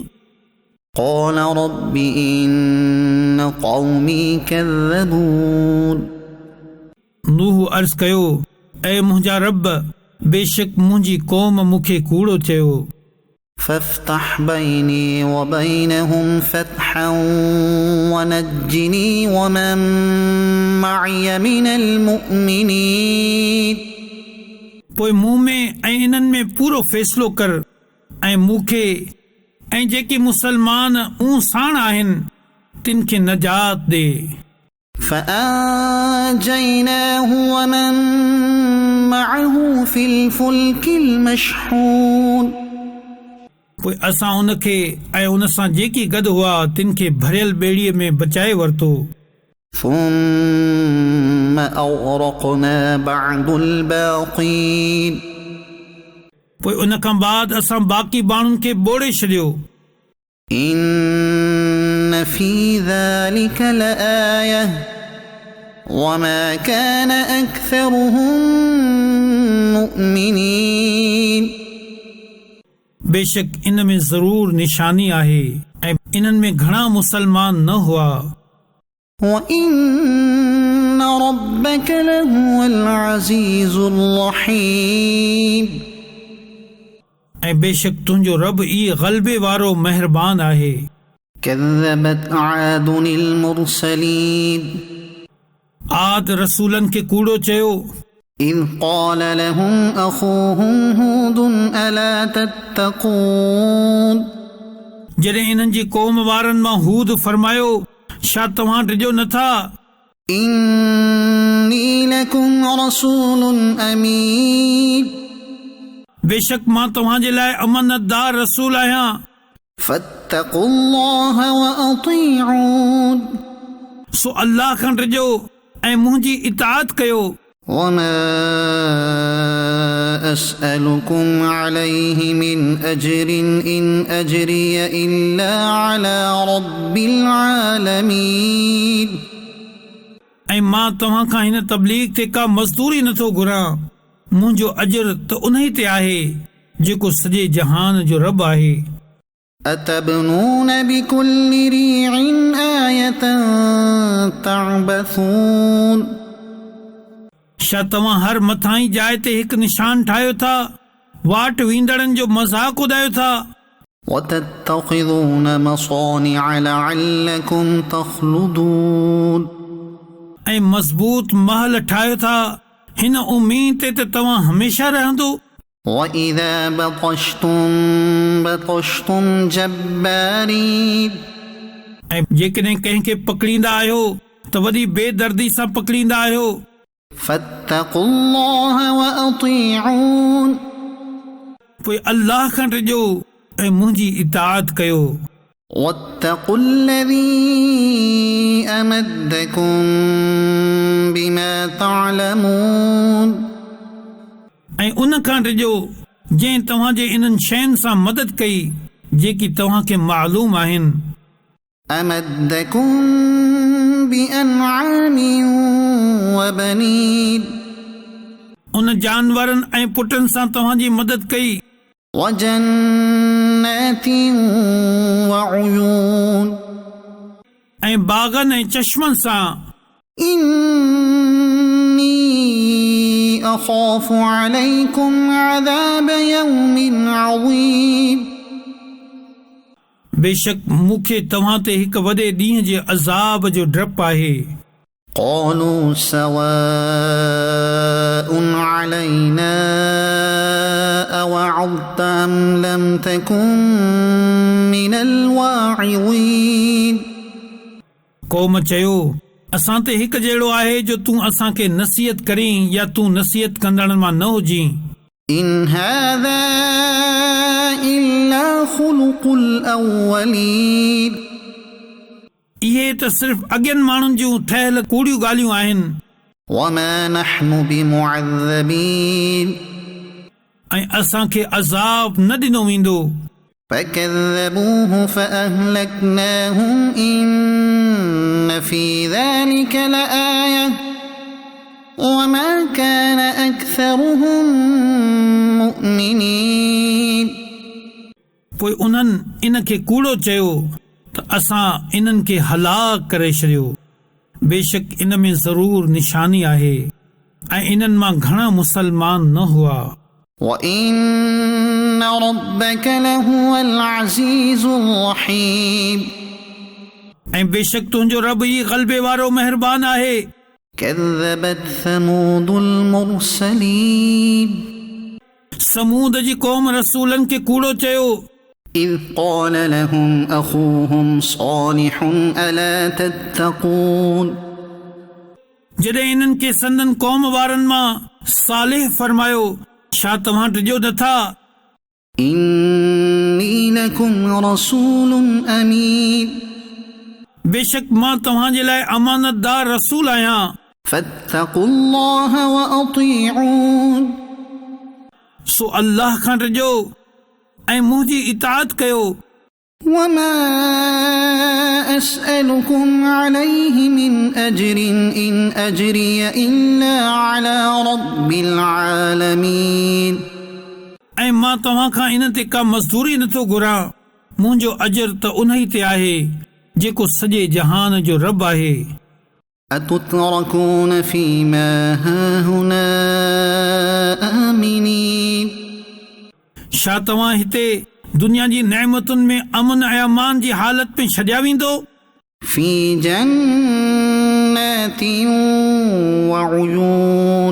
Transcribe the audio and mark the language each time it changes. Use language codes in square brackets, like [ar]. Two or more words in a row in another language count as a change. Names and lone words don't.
[ar] قال رب إن قومي كذبون [sd] नूह अर्ज़ कयो ऐं मुंहिंजा रब बेशक मुंहिंजी क़ौम मूंखे कूड़ो चयो [ar] فافتح بيني وبينهم فتحا ونجني ومن معي من المؤمنين [sd] पोइ मूं में ऐं इन्हनि में पूरो फ़ैसिलो कर ऐं मूंखे ऐं जेके मुसलमान ऊं साण आहिनि तिन खे नजात ॾे [ar] فأنجيناه ومن معه في الفلك المشحون [sd] पोइ असां उनखे ऐं उन सां जेकी गॾु हुआ तिन खे भरियल ॿेड़ीअ में बचाए वरितो [ar] ثم أغرقنا بعد الباقين [sd] पोइ उन खां बाद असां बाक़ी बाणुनि खे ॿोड़े छॾियो। [ar] إن في ذلك لآية وما كان أكثرهم مؤمنين [sd] बेशक इन में ज़रूर निशानी आहे ऐं इन्हनि में घणा मुसलमान न हुआ। [ar] وإن ربك لهو العزيز الرحيم [sd] ऐं बेशक तुंहिंजो रब ई ग़लबे वारो महिरबान आहे। [ar] كذبت عاد المرسلين [sd] आद रसूलनि खे कूड़ो चयो [ar] إذ قال لهم أخوهم هود ألا تتقون [sd] जॾहिं इन्हनि जी क़ौम वारनि मां हूद फरमायो छा तव्हां डिॼो नथा [ar] إني لكم رسول أمين [sd] बेशक मां तव्हांजे लाइ अमानतदार रसूल आहियां। [ar] فاتقوا الله وأطيعون [sd] सो अल्लाह खां डिॼो ऐं मुंहिंजी इताअत कयो। [ar] وما أسألكم عليه من أجر إن أجري إلا على رب العالمين [sd] ऐं मां तव्हां खां हिन तबलीग ते का मज़दूरी नथो घुरां, मुंहिंजो अजर त उन ई ते आहे जेको सॼे जहान जो रब आहे। [ar] أتبنون بكل ريع آية تعبثون [sd] छा तव्हां हर मथां जाइ ते हिकु निशान ठाहियो था, वाट वींदड़नि जो मज़ाक उॾायो था। [ar] وتتخذون مصانع لعلكم تخلدون [sd] ऐं मज़बूत महल ठाहियो था हिन उम्मीद ते त तव्हां हमेशा रहंदो। [ar] وإذا بطشتم بطشتم جبارين [sd] ऐं जेकॾहिं कंहिंखे पकड़ींदा आहियो त वॾी बेदर्दी सां पकड़ींदा आहियो। [ar] فاتقوا الله وأطيعون [sd] पोइ अल्लाह खां डिॼो ऐं मुंहिंजी इताअत कयो। [ar] واتقوا الذي أمدكم بما تعلمون [sd] ऐं उन खां डिॼो जंहिं तव्हांजे इन्हनि शयुनि सां मदद कई जेकी तव्हांखे मालूम आहिनि। [ar] أمدكم بأنعام وبنين [sd] उन जानवरनि ऐं पुटनि सां तव्हांजी मदद कई। [ar] وجنات وعيون [sd] ऐं बाग़नि ऐं चश्मनि सां। [ar] إني أخاف عليكم عذاب يوم عظيم [sd] बेशक मूंखे तव्हां ते हिकु वॾे ॾींहं जे अज़ाब जो डपु आहे। [ar] قالوا سواء علينا أوعظت أم لم تكن من الواعظين [sd] क़ौम चयो असां ते हिकु जहिड़ो आहे जो तूं असांखे नसीहत करीं या तूं नसीहत कंदड़नि मां न हुजीं। [ar] إن هذا إلا خلق الأولين [sd] इहे त सिर्फ़ अॻियनि माण्हुनि जूं ठहियल कूड़ियूं ॻाल्हियूं आहिनि। [ar] وما نحن بمعذبين [sd] ऐं असांखे अज़ाब न ॾिनो वेंदो। [ar] فكذبوه فأهلكناهم إن في ذلك لآية وما كان أكثرهم مؤمنين [sd] पोइ उन्हनि इन खे कूड़ो चयो त असां इन्हनि खे हलाक करे छॾियो। बेशक इन में ज़रूर निशानी आहे ऐं इन्हनि मां घणा मुसलमान न हुआ। [ar] وإن ربك لهو العزيز الرحيم [sd] ऐं बेशक तुंहिंजो रब ई ग़लबे वारो महिरबान आहे। [ar] كذبت ثمود المرسلين [sd] समूद जी क़ौम रसूलनि खे कूड़ो चयो [ar] إذ قال لهم أخوهم صالح ألا تتقون [sd] जॾहिं इन्हनि खे संदन क़ौम वारनि मां सालिह फरमायो छा तव्हां डिॼो नथा। [ar] إني لكم رسول أمين [sd] बेशक मां तव्हां जे लाइ अमानतदार रसूल आहियां। [ar] فاتقوا الله وأطيعون [sd] सो अल्लाह खां ॾिजो ऐं मुंहिंजी इताअत कयो। [ar] وما أسألكم عليه من أجر إن أجري إلا على رب العالمين [sd] ऐं मां तव्हां खां इन ते का मज़दूरी नथो घुरां। मुंहिंजो अजर त उन ई ते आहे जेको सॼे जहान जो रब आहे। [ar] أتتركون فيما هاهنا آمنين [sd] छा तव्हां हिते दुनिया जी नेमतुनि में अमन ऐं अमान जी हालत में छॾिया वेंदो? [ar] في جنات وعيون